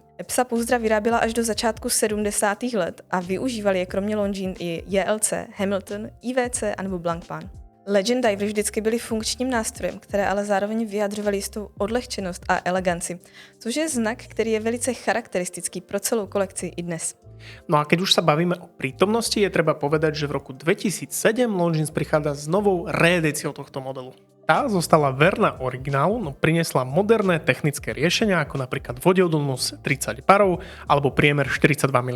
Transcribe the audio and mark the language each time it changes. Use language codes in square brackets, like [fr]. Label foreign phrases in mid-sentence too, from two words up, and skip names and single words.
[cs] EPSA pouzdra vyráběla až do začátku 70. let a využívali je kromě Longines i JLC, Hamilton, IWC a nebo Blancpain. Legend Divery vždycky byly funkčním nástrojem, které ale zároveň vyjadřovaly jistou odlehčenost a eleganci, což je znak, který je velice charakteristický pro celou kolekci i dnes. [sk] No a keď už sa bavíme o prítomnosti, je treba povedať, že v roku 2007 Longines prichádza s novou reedíciou tohto modelu. Tá zostala verná originálu, no priniesla moderné technické riešenia, ako napríklad vodeodolnosť 30 parov alebo priemer 42 mm.